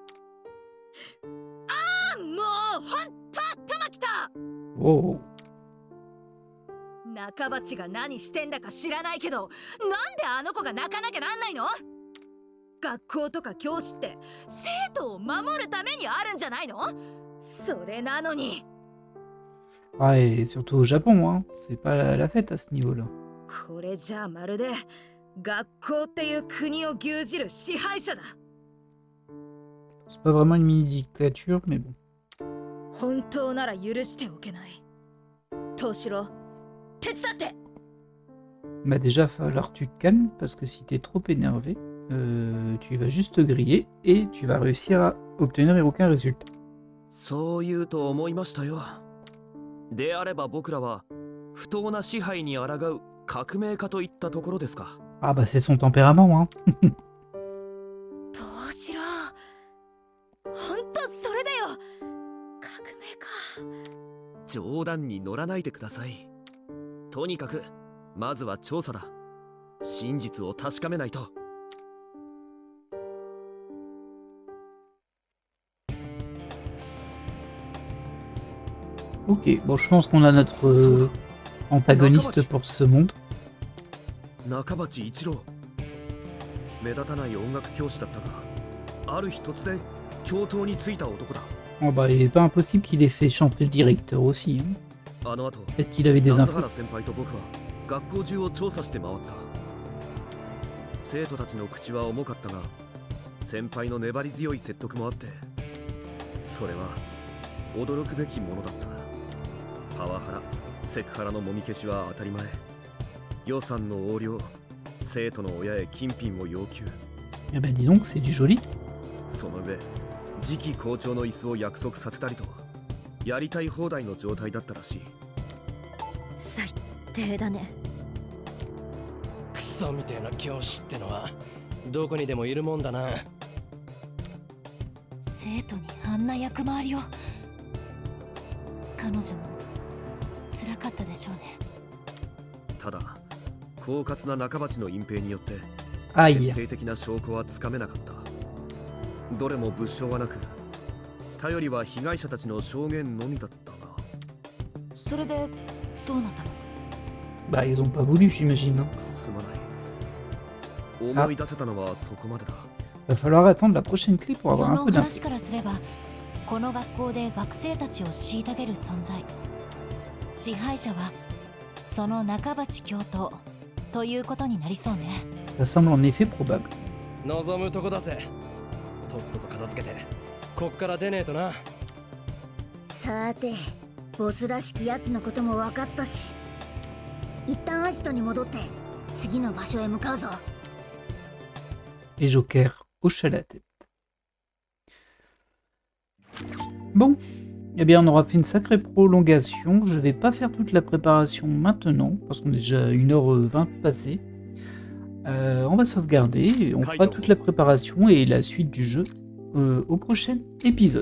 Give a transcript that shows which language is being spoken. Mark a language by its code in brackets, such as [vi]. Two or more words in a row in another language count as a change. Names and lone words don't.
[ja] ああ、もうほんと頭きた。 Oh. 中鉢が何してんだか知らないけど、なんであの子が泣かなきゃなんないの？学校とか教師って生徒を守るためにあるんじゃないの？それなのに。 [fr] Ah, et surtout au Japon, hein. C'est pas la fête à ce niveau-là. [ja] これじゃあまるで学校っていう国を牛耳る支配者だ。 [fr] C'est pas vraiment une mini-dictature, mais bon. [ja] 本当なら許しておけない。藤四郎、手伝って。 [fr] Bah déjà, falloir que tu te calmes, parce que si t'es trop énervé, tu vas juste te griller, et tu vas réussir à obtenir aucun résultat. [ja] そう言うと思いましたよ。であれば僕らは不当な支配に抗う革命家といったところですか。 [fr] Ah bah c'est son tempérament, hein. [ja] 藤四郎、本当それだよ。革命か。冗談に乗らないでください。とにかくまずは調査だ。真実を確かめないと。 [fr] Ok, bon je pense qu'on a notre antagoniste pour ce monde. [ja] 中鉢一郎。目立たない音楽教師だったが、ある日突然教頭に就いた男だ。 [fr] Oh bah il est pas impossible qu'il ait fait chanter le directeur aussi, hein. [ja] あの後、 [fr] Peut-être qu'il avait des [ja] 夏 [fr] infos. [ja] 原先輩と僕は学校中を調査して回った。生徒たちの口は重かったが、先輩の粘り強い説得もあって、それは驚くべきものだった。パワハラ、セクハラのもみ消しは当たり前。予算の横領、生徒の親へ金品を要求。 [fr] Eh ben dis donc, c'est du joli. [ja] その上、次期校長の椅子を約束させたりと、やりたい放題の状態だったらしい。最低だね。クソみてえな教師ってのはどこにでもいるもんだな。生徒にあんな役回りを。彼女も辛かったでしょうね。ただ、狡猾な中鉢の隠蔽によって徹 Aïe. 底的な証拠はつかめなかった。どれも物証はなく、頼りは被害者たちの証言のみだったが。それでどうなったの？ [fr] Bah, ils ont pas voulu, j'imagine. Hein. [ja] すまない。思い出せたのはそこまでだ。 [fr] Va falloir attendre la prochaine clé pour [ja] そ [fr] avoir un [ja] の [fr] peu [ja] 話 [fr] d'infos. [ja] からすれば、この学校で学生たちを虐げる存在、支配者はその中鉢教頭ということになりそうね。 [fr] Ça semble en effet probable. [ja] 望むとこだぜ。とっとと片付けてこっから出ねえとな。さてボスらしきやつのことも分かったし、一旦アジトに戻って次の場所へ向かうぞ。 [fr] Et Joker hoche à la tête. Bon, eh bien on aura fait une sacrée prolongation. Je vais pas faire toute la préparation maintenant, parce qu'on est déjà 1h20 passée. On va sauvegarder, et on fera toute la préparation et la suite du jeu au prochain épisode.